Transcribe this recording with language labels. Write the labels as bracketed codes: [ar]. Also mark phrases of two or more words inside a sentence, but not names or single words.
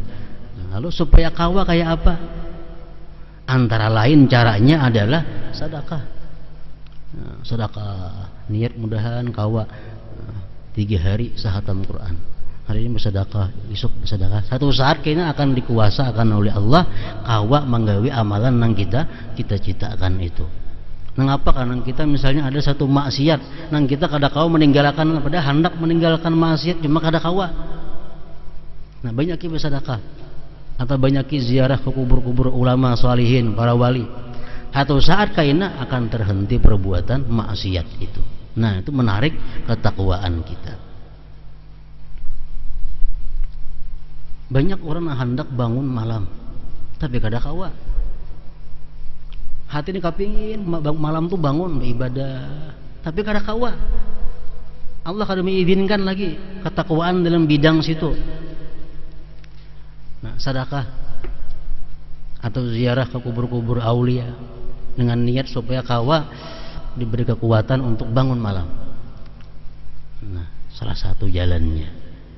[id] Nah, lalu supaya kawah kayak apa? Antara lain caranya adalah sedekah. Nah, sedekah. [bjn] Niat mudahan kawah 3 hari sehatam Quran. [id] Hari ini bersedekah, besok bersedekah. [bjn] Satu saat kayaknya akan dikuasakan oleh Allah kawak menggawi amalan nang kita citakan itu. Nang apa? Karena kita misalnya ada satu maksiat, nang kita kada kau meninggalkan, pada hendak meninggalkan maksiat cuma kada kawa. [id] Nah, banyak kita bersedekah atau banyak ziarah ke kubur-kubur ulama salihin, para wali. [bjn] Atau saat kaina akan terhenti perbuatan maksiat itu. [id] Nah, itu menarik ketakwaan kita. Banyak orang yang hendak bangun malam tapi [bjn] kada kawa. [id] Hati ini kepingin malam tuh bangun beribadah tapi [bjn] kada kawa. [id] Allah kada mengizinkan lagi ketakwaan dalam bidang situ. Nah, sedekah atau ziarah ke kubur-kubur aulia dengan niat supaya kawa diberi kekuatan untuk bangun malam. Nah, salah satu jalannya.